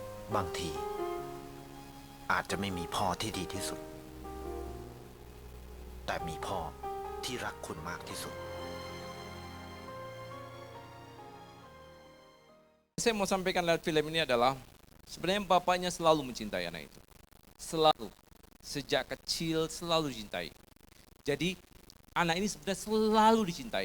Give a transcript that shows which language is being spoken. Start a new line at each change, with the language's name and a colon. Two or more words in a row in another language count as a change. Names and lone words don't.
Thai: บางทีอาจจะไม่มีพ่อที่ดีที่สุด แต่มีพ่อที่รักคุณมากที่สุด
Indonesian: Saya mau sampaikan lewat film ini adalah sebenarnya bapaknya selalu mencintai anak itu. Selalu. Sejak kecil selalu dicintai. Jadi anak ini sebenarnya selalu dicintai.